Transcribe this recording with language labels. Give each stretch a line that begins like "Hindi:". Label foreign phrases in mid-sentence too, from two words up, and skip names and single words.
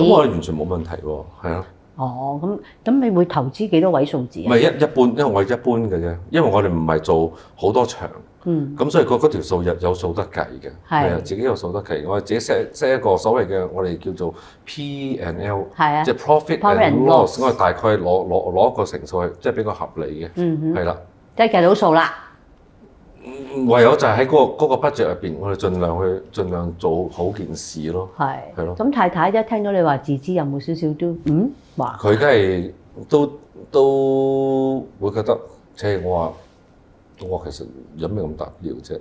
Cantonese: 咁我哋完全冇問題喎，係啊。哦，咁你會投資幾多位數字啊？唔係一般，因為我係一般嘅啫，因為我哋唔係做好多場。咁所以嗰條數有數得計嘅。係啊，自己有數得計。我哋自己 set 一個所謂嘅我哋叫做 P&L， 即係
English: profit and loss，
Cantonese: 我哋大概攞一個成數係即係比較合理嘅。係啦。即係計到數啦。唯有就係喺嗰個 budget 入邊，我哋盡量做好件事咯。係咯。咁太太一聽到你話自資，有冇少少都話？佢梗係都會覺得，即係我其實有咩咁大不了啫？